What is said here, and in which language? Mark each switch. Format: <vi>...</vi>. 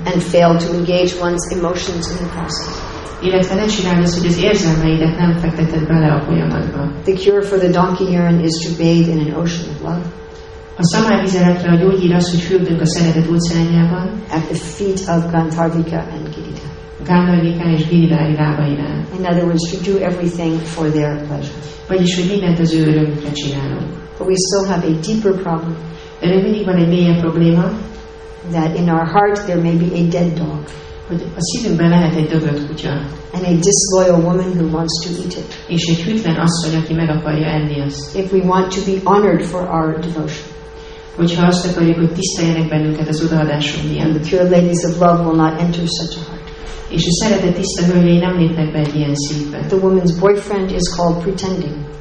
<en>And fail to engage one's emotions in the process.</en> <hu>Illetve ne csináld azt, hogy az érzelmeidet nem fekteted bele a folyamatba.</hu> <en>The cure for the donkey urine is to bathe in an ocean of love.</en> <hu>A szamárvizeletre a gyógyír az, hogy fürdünk a szeretet óceánjában,</hu> <en>At the feet of Gandharvika and Girita.</en> <hu>Gandharvikán és Giridári lábainál.</hu> <en>In other words, to do everything for their pleasure.</en> <hu>Vagyis, hogy mindent az ő örömükre csinálunk.</hu> <en>But we still have a deeper problem,</en> <hu>De még mindig van egy mélyebb probléma,</hu> <en>that in our heart there may be a dead dog,</en> <hu>hogy a szívünkben lehet egy döglött kutya,</hu> <en>and a disloyal woman who wants to eat it.</en> <hu>és egy hűtlen asszony, aki meg akarja enni azt.</hu> <en>If we want to be honored for our devotion,</en> <hu>Hogyha azt akarjuk, hogy tiszteljenek bennünket az odaadáson</hu> <en>and</en> <hu>miatt,</hu> <en>the pure ladies of love will not enter such a heart.</en> <hu>és a szeretet tiszta hölgyei nem lépnek be egy ilyen szívbe.</hu> <en>The woman's boyfriend is called pretending.</en>